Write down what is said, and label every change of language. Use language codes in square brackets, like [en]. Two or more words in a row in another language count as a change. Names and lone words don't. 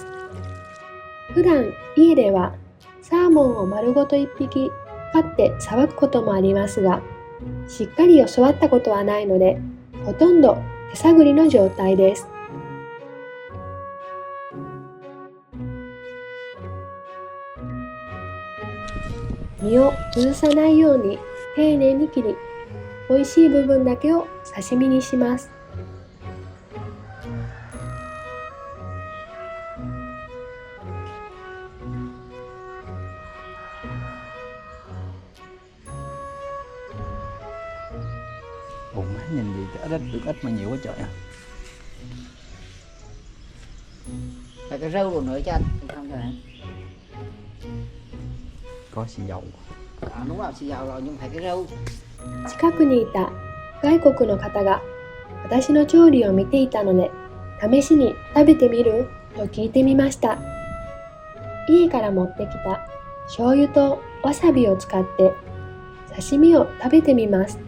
[ja] 普段家ではサーモンを丸ごと1匹買ってさばくこともありますが、しっかり教わったことはないので、ほとんど手探りの状態です。身を崩さないように丁寧に切り、美味しい部分だけを刺身にします。 [vi] Ủa má nhìn gì ít được ít mà nhiều quá trời à. Phải cái rau rồi nữa cho anh không rồi. Có xì dầu. Đúng rồi, xì dầu rồi nhưng phải cái rau. [ja] 近くにいた外国の方が私の調理を見ていたので、試しに食べてみると聞いてみました。家から持ってきた醤油とわさびを使って刺身を食べてみます。